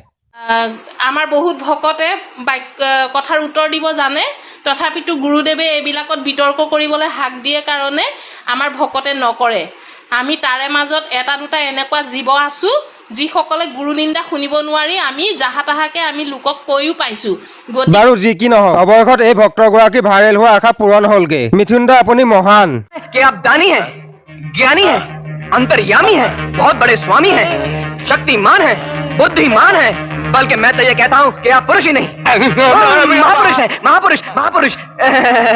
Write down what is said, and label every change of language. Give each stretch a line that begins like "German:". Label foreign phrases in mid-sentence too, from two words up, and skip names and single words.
Assamese: আমাৰ বহুত ভকতে কথাৰ উত্তৰ দিব জানে তথাপিতো গুৰুদেৱে এইবিলাকত বিতৰ্ক কৰিবলৈ হাক দিয়ে কাৰণে আমাৰ ভকতে নকৰে আমি তাৰে মাজত এটা দুটা এনেকুৱা জীৱ আছো যিসকলে গুৰু নিন্দা শুনিব নোৱাৰি আমি জাহা তাহাকে আমি লোকক কৈও পাইছো বাৰু যি কি নহওক অৱশেষত এই ভক্তগৰাকী ভাইৰেল হোৱা আশা পূৰণ হ'লগে মিথুন দা আপুনি মহান
Hindi: कि आप दानी हैं ज्ञानी हैं अंतर्यामी हैं बहुत बड़े स्वामी हैं शक्तिमान हैं बुद्धिमान हैं बल्कि मैं तो ये कहता हूँ कि आप पुरुष ही नहीं महापुरुष हैं महापुरुष महापुरुष